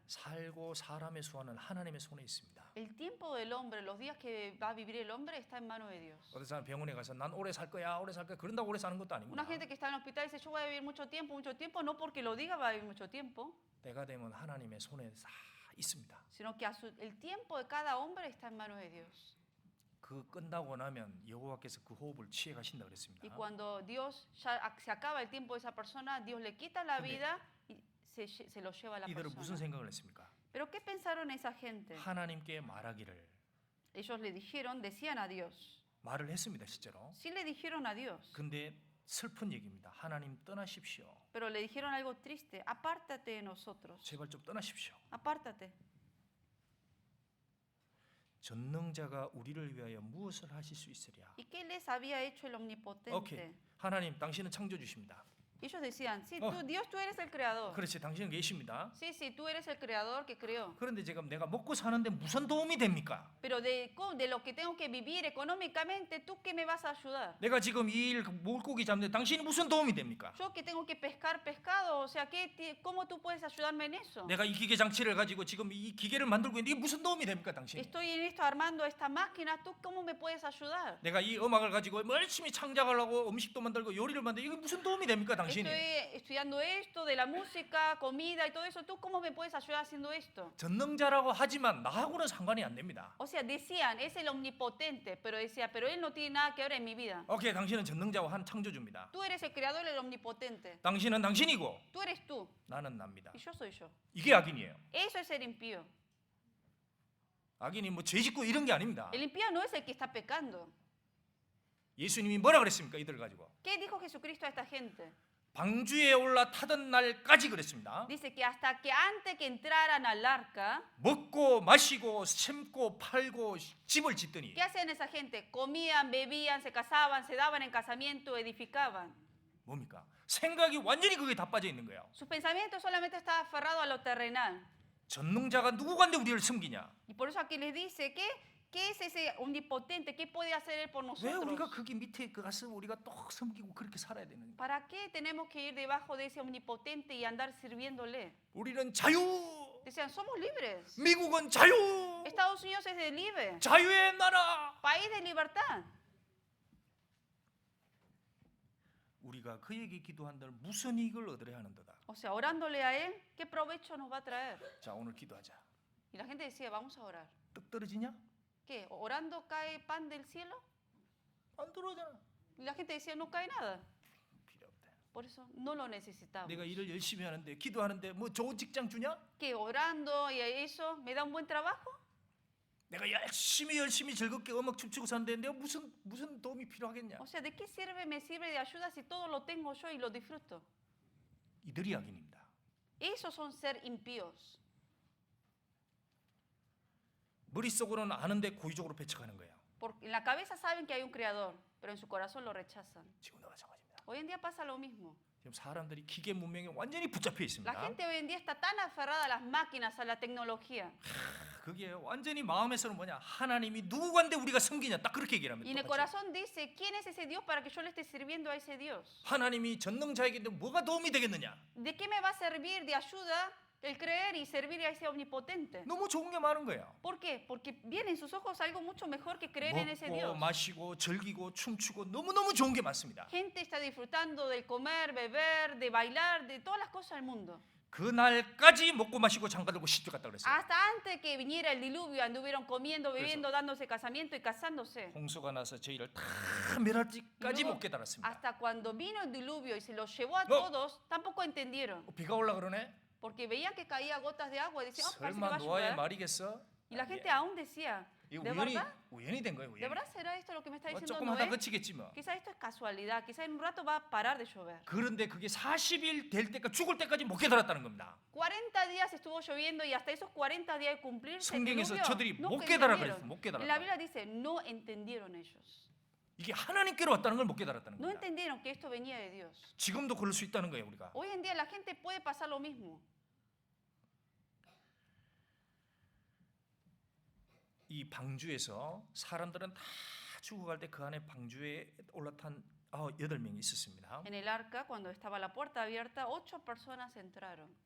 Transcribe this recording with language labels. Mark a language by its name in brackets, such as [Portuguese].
[Korean] 살고 사람의 수완은 하나님의 손에 있습니다. [Spanish] El tiempo del hombre, los días que va a vivir el hombre, está en manos de Dios. [Korean] 어떤 사람 병원에 가서 난 오래 살 거야, 오래 살 거야. 그런다고 오래 사는 것도 아닙니다. [Spanish] Una gente que está en el hospital dice, yo voy a vivir mucho tiempo, no porque lo diga va a vivir mucho tiempo, [Korean] 때가 되면 하나님의 손에 다 있습니다. [Spanish] sino que el tiempo de cada hombre está en manos de Dios. [Korean] 그 끝나고 나면 여호와께서 그 호흡을 취해 가신다 그랬습니다. [Spanish] Y cuando Dios ya se acaba el tiempo de esa persona, Dios le quita la vida y se lo lleva a la [Korean] 이들은 무슨 [Spanish] persona. [Korean] 생각을 했습니까? [Spanish] Pero ¿qué pensaron esa gente? [Korean] 하나님께 말하기를 [Spanish] Ellos le dijeron, decían a Dios. [Korean] 말을 했습니다, 실제로. [Spanish] Sí le dijeron a Dios, [Korean] 근데 슬픈 얘기입니다. 하나님 떠나십시오. [Spanish] pero le dijeron algo triste. Apártate de nosotros. [Korean] 제발 좀 떠나십시오. [Spanish] Apártate. [Korean] 전능자가 우리를 위하여 무엇을 하실 수 있으랴? [Spanish] ¿Y qué les había hecho el omnipotente? [Korean] 오케이. 하나님, 당신은 창조주십니다. [Spanish] Ellos decían, sí, Oh. Dios, tú eres el creador. [Korean] 그렇지, 당신은 계십니다. [Spanish] Sí, sí, tú eres el creador que creó. [Korean] 그런데 지금 내가 먹고 사는데 무슨 도움이 됩니까? [Spanish] Pero de lo que tengo que vivir económicamente, ¿tú qué me vas a ayudar? [Korean] 내가 지금 이 일 물고기 잡는데 당신이 무슨 도움이 됩니까? [Spanish] Yo que tengo que pescar pescado, o sea, ¿cómo tú puedes ayudarme en eso? [Korean] 내가 이 기계 장치를 가지고 지금 이 기계를 만들고 있는데 이게 무슨 도움이 됩니까, 당신? [Spanish] Estoy en esto armando esta máquina, ¿tú cómo me puedes ayudar? [Korean] 내가 이 음악을 가지고 열심히 창작하려고 음식도 만들고 요리를 만들고 이게 무슨 도움이 됩니까, 당신? 당신이 [Spanish] estoy estudiando esto, de la música, comida y todo eso. ¿Tú cómo me puedes ayudar haciendo esto? [Korean] 전능자라고 하지만 나하고는 상관이 안 됩니다. [Spanish] O sea, decían, es el omnipotente, pero decía, pero él no tiene nada que ver en mi vida. [Korean] 오케이, 당신은 전능자와 한 창조주입니다. [Spanish] Tú eres el creador, el omnipotente. [Korean] 당신은 당신이고 [Spanish] Tú eres tú [Korean] 나는 납니다. [Spanish] y yo soy yo. [Korean] 이게 악인이에요. [Spanish] Eso es ser impío. [Korean] 악인이 뭐 죄짓고 이런 게 아닙니다. [Spanish] El impío no es el que está pecando. [Korean] 예수님이 뭐라 그랬습니까? 이들 가지고 [Spanish] ¿Qué dijo Jesucristo a esta gente? [Korean] 방주에 올라타던 날까지 그랬습니다. [Spanish] Dice que hasta que antes que entraran al arca, [Korean] 먹고 마시고 심고 팔고 집을 짓더니 [Spanish] ¿qué hacían esa gente? Comían, bebían, se casaban, se daban en casamiento, edificaban. [Korean] 뭡니까? 생각이 완전히 그게 다 빠져 있는 거예요. [Spanish] Sus pensamientos solamente estaban aferrados a lo terrenal. [Korean] 전능자가 누구간데 우리를 섬기냐? [Spanish] Y por eso aquí les dice que ¿qué es ese omnipotente? ¿Qué puede hacer él por [Korean] 왜 우리가 [Spanish] nosotros? [Korean] 거기 밑에 가서 우리가 또 섬기고 그렇게 살아야 되는 거예요? [Spanish] ¿Para qué tenemos que ir debajo de ese omnipotente y andar sirviéndole? [Korean] 우리는 자유. [Spanish] Decían, somos libres. [Korean] 미국은 자유. [Spanish] Estados Unidos es de libre, [Korean] 자유의 나라. [Spanish] país de libertad. [Korean] 우리가 그에게 기도한들 무슨 이익을 얻으려 하는도다. [Spanish] O sea, orándole a él, ¿qué provecho nos va a traer? [Korean] 자, 오늘 기도하자. [Spanish] Y la gente decía, vamos a orar. [Korean] 떡 떨어지냐? [Spanish] ¿Qué? ¿Orando cae pan del cielo? [Korean] 안 들어오잖아. [Spanish] Y la gente decía, no cae nada. [Korean] 필요 없다. [Spanish] Por eso no lo necesitamos. [Korean] 내가 일을 열심히 하는데 기도하는데 뭐 좋은 직장 주냐? [Spanish] ¿Qué? ¿Orando y eso me da un buen trabajo? [Korean] 내가 열심히 즐겁게 음악 춤추고 사는데 내가 무슨 도움이 필요하겠냐? [Spanish] O sea, ¿de qué sirve? Me sirve de ayuda si todo lo tengo yo y lo disfruto. [Korean] 이들이 악인입니다. [Spanish] Esos son ser impíos. [Korean] 머릿속으로는 아는데 고의적으로 배척하는 거예요. [Spanish] Porque en la cabeza saben que hay un creador, pero en su corazón lo rechazan. [Korean] 지금도 마찬가지입니다. [Spanish] Hoy en día pasa lo mismo. [Korean] 지금 사람들이 기계 문명에 완전히 붙잡혀 있습니다. [Spanish] La gente hoy en día está tan aferrada a las máquinas, a la tecnología. [Korean] 그게 완전히 마음에서는 뭐냐? 하나님이 누구간데 우리가 섬기냐? 딱 그렇게 얘기를 합니다. [Spanish] Y en el [Korean] 똑같이. [Spanish] corazón dice, ¿quién es ese Dios para que yo le esté sirviendo a ese Dios? [Korean] 하나님이 전능자에게 뭐가 도움이 되겠느냐? [Spanish] ¿De qué me va a servir de ayuda el creer y servir a ese omnipotente? [Korean] 너무 좋은 게 많은 거예요. [Spanish] ¿Por qué? Porque viene en sus ojos algo mucho mejor que creer en ese [Korean] 먹고 [Spanish] Dios. [Korean] 마시고 즐기고 춤추고 너무너무 좋은 게 많습니다. [Spanish] Gente está disfrutando del comer, beber, de bailar, de todas las cosas del mundo. [Korean] 그날까지 먹고 마시고 장가들고 시집 갔다 그랬어요. [Spanish] Hasta antes que viniera el diluvio anduvieron comiendo, bebiendo, dándose casamiento y casándose. [Korean] 홍수가 나서 저희를 다 멸할 때까지 못 깨달았습니다. [Spanish] Hasta cuando vino el diluvio y se los llevó a todos, tampoco entendieron. [Korean] 비가 올라 그러네? [Spanish] Porque veían que caía gotas de agua y decían, oh, parece que va [Korean] 설마 [Spanish] a [Korean] 노아의 [Spanish] llover. [Korean] 말이겠어? [Spanish] Y la gente aún decía, [Korean] 이거 [Spanish] ¿de [Korean] 우연히 [Spanish] verdad? [Korean] 우연히 된 거예요. ¿De 우연히. [Spanish] verdad será esto lo que me está [Korean] 뭐 [Spanish] diciendo [Korean] 조금 하다 [Spanish] Noé? [Korean] 그치겠지 뭐. [Spanish] Quizá esto es casualidad, quizá en un rato va a parar de llover. [Korean] 그런데 그게 40일 될 때까지 죽을 때까지 못 깨달았다는 겁니다. [Spanish] 40 días estuvo lloviendo y hasta esos 40 días de cumplirse el [Korean] 성경에서 [Spanish] diluvio, [Korean] 저들이 [Spanish] no [Korean] 못 깨달아 [Spanish] entendieron. [Korean] 그랬어. 못 깨달았다. [Spanish] Biblia dice, no entendieron ellos. [Korean] 이게 하나님께로 왔다는 걸 못 깨달았다는 [Spanish] No [Korean] 겁니다. [Spanish] entendieron que esto venía de Dios. [Korean] 지금도 그럴 수 있다는 거예요, 우리가. [Spanish] Hoy en día la gente puede pasar lo mismo. [Korean] 이 방주에서 사람들은 다 죽어갈 때 그 안에 방주에 올라탄 8명이 있었습니다. [Spanish] En el arca, cuando estaba la puerta abierta, 8 personas entraron.